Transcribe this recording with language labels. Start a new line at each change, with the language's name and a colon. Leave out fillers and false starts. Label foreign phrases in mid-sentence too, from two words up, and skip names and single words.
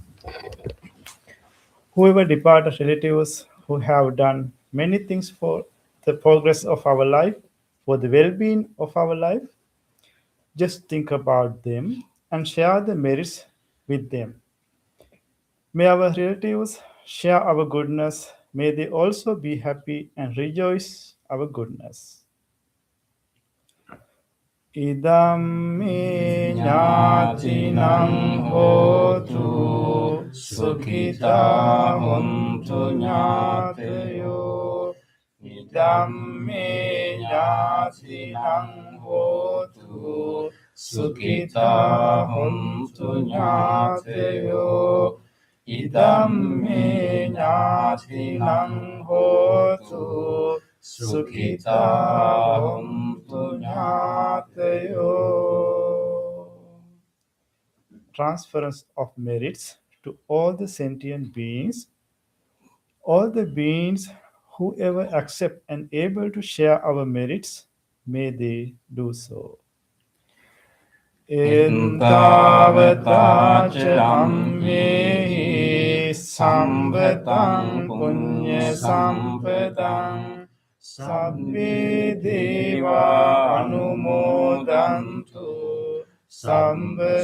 English: Whoever departed relatives who have done many things for the progress of our life, for the well-being of our life, just think about them and share the merits with them. May our relatives share our goodness. May they also be happy and rejoice our goodness.
Pali: Idam me ñātinam hotu sukhita hontu ñātayo. Idam me ñātinam hotu sukhita hontu ñātayo. Idam me ñātinam hotu sukhita hontu ñātayo.
English: Transference of merits to all the sentient beings. All the beings who ever accept and able to share our merits, may they do so.
Pali: Entavata ammehi sambhatam punya sampadam sabbe deva anumodantu sambha